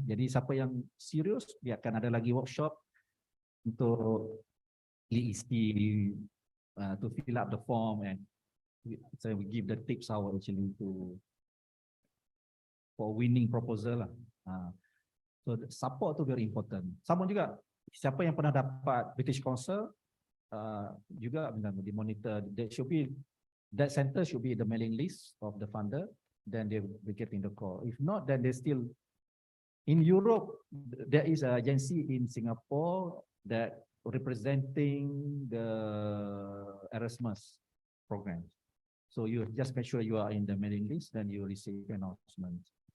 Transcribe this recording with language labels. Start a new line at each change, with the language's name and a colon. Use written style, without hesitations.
Malay: Jadi siapa yang serius dia akan ada lagi workshop untuk diisi
English: to fill up the form, and so we give the tips how actually for winning proposal lah. So support tu very important.
Malay: Sama juga siapa yang pernah dapat British Council juga di monitor.
English: That center should be the mailing list of the funder. Then they will be getting the call. If not, then they still in Europe. There is an agency in Singapore that representing the Erasmus program. So you just make sure you are in the mailing list, then you receive announcement.